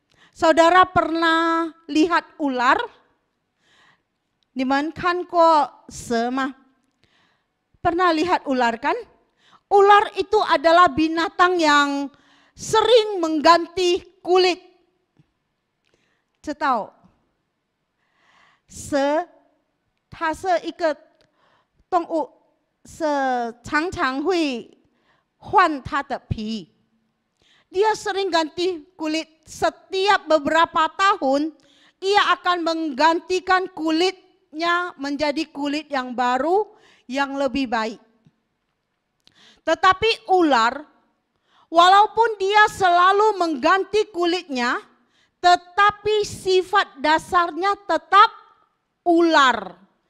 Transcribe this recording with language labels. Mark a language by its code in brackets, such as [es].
[id] Saudara pernah lihat ular? Diman kan kok semah? Pernah lihat ular kan? Ular itu adalah binatang yang sering mengganti kulit. Tahu? [zh] 蛇，它是一个动物，常常会换它的皮。 [id] Dia sering ganti kulit. Setiap beberapa tahun, ia akan menggantikan kulitnya menjadi kulit yang baru, yang lebih baik. Tetapi ular, walaupun dia selalu mengganti kulitnya, tetapi sifat dasarnya tetap ular.